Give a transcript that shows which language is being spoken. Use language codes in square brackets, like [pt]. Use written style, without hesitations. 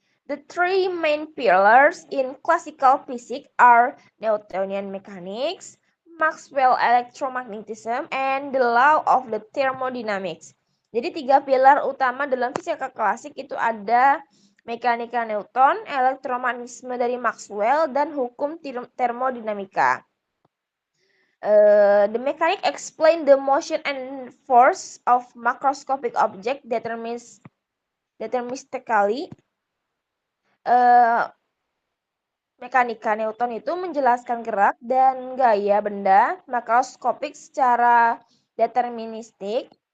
[en] The three main pillars in classical physics are Newtonian mechanics, Maxwell electromagnetism, and the law of the thermodynamics. [id] Jadi 3 pilar utama dalam fisika klasik itu ada mekanika Newton, elektromagnetisme dari Maxwell, dan hukum termodinamika. [en] The mechanic explain the motion and force of macroscopic object deterministically. [id] Mekanika Newton itu menjelaskan gerak dan gaya benda makroskopik secara deterministik.